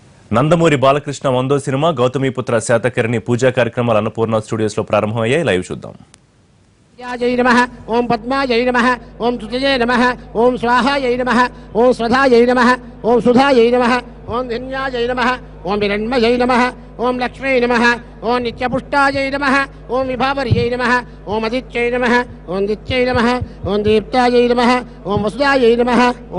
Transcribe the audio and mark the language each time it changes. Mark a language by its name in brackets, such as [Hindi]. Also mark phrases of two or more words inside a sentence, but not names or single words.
[Telugu] నందమూరి బాలకృష్ణ 100వ సినిమా గౌతమిపుత్ర శాతకర్ణి పూజా కార్యక్రమాలు అన్నపూర్ణ స్టూడియోస్ లో ప్రారంభమయ్యాయి. లైవ్ చూద్దాం. [Sanskrit] जय नमः ओम पद्माय नमः ओम तुतये नमः ओम स्वाहाय नमः ओम स्वधाय नमः ओम सुधाय नमः ओम धन्याय नमः ओम हिरण्मये नमः ओम लक्ष्मी नमः ओम नित्यपुष्टाय नमः ओम विभावर्यै नमः ओम आदित्यै नमः ओम दित्यै नमः ओम दीप्ताय नमः ओम वसुदाय नमः ओम